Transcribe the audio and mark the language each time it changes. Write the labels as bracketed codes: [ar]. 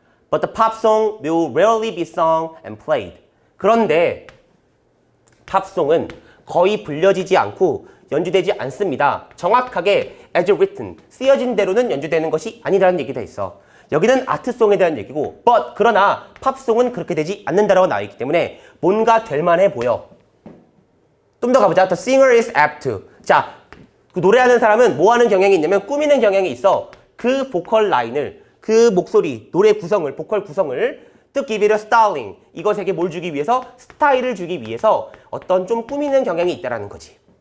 [en] But the pop song will rarely be sung and played. [ko] 그런데 팝송은 거의 불려지지 않고 연주되지 않습니다. 정확하게 [en] as written, [ko] 쓰여진 대로는 연주되는 것이 아니라는 얘기가 있어. 여기는 아트송에 대한 얘기고 but 그러나 팝송은 그렇게 되지 않는다라고 나와 있기 때문에 뭔가 될 만해 보여. 좀 더 가보자. [en] The singer is apt to. [ko] 자, 그 노래하는 사람은 뭐 하는 경향이 있냐면 꾸미는 경향이 있어. 그 보컬 라인을, 그 목소리, 노래 구성을, 보컬 구성을 [en] to give it a styling. [ko] 이것에게 뭘 주기 위해서? 스타일을 주기 위해서 어떤 좀 꾸미는 경향이 있다라는 거지.